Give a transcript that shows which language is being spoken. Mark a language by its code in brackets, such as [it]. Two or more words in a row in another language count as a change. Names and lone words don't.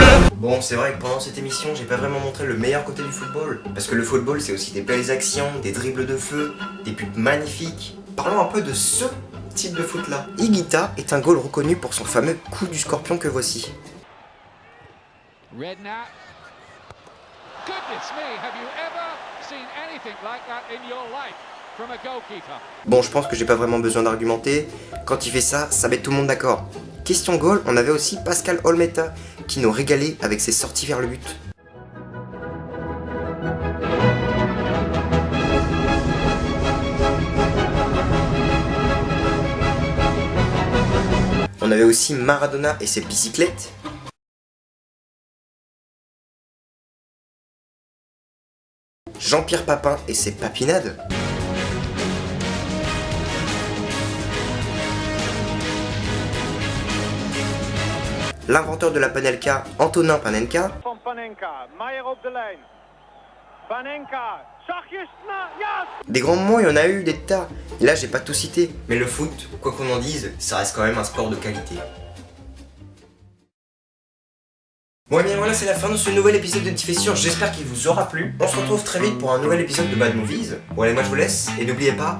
[fr] Bon, c'est vrai que pendant cette émission, j'ai pas vraiment montré le meilleur côté du football. Parce que le football, c'est aussi des belles actions, des dribbles de feu, des buts magnifiques. Parlons un peu de ce type de foot-là. Higuita est un goal reconnu pour son fameux coup du scorpion que voici. Redknapp. [en] Goodness me, have you ever seen anything like that in your life from a goalkeeper? [fr] Bon, je pense que j'ai pas vraiment besoin d'argumenter. Quand il fait ça, ça met tout le monde d'accord. Question goal, on avait aussi Pascal Olmeta qui nous régalait avec ses sorties vers le but. On avait aussi Maradona et ses bicyclettes. Jean-Pierre Papin et ses papinades. L'inventeur de la Panelka, Antonin Panenka. [nl] Van Panenka, Maier op de lijn. Panenka, zachtjes, ja! [fr] Des grands moments, il y en a eu des tas. Et là, j'ai pas tout cité. Mais le foot, quoi qu'on en dise, ça reste quand même un sport de qualité. Bon et bien voilà, c'est la fin de ce nouvel épisode de Diffessure, j'espère qu'il vous aura plu. On se retrouve très vite pour un nouvel épisode de Bad Movies. Bon allez, moi je vous laisse, et n'oubliez pas...